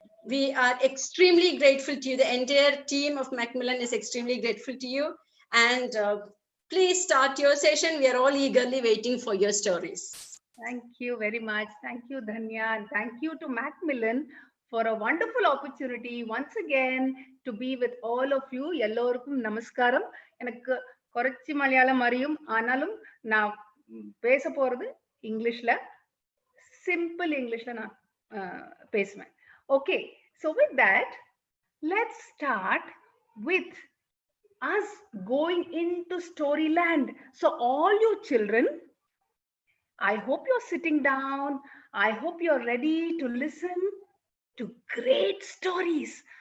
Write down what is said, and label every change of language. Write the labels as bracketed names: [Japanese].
[English] We are extremely grateful to you. The entire team of Macmillan is extremely grateful to you. And please start your session. We are all eagerly waiting for your stories. Thank you very much. Thank you, Dhanya. And thank you to Macmillan for a wonderful opportunity once again to be with all of you. [Tamil] எல்லோருக்கும் நமஸ்காரம். எனக்கு குறைச்சி மலையாளம் அறியும் ஆனாலும் நான் பேச போறது இங்கிலீஷ்ல சிம்பிள் இங்கிலீஷ்ல நான் பேசுவேன். [English] Okay, so with that, let's start with us going into Storyland. So all you children, I hope you're sitting down. I hope you're ready to listen to great stories.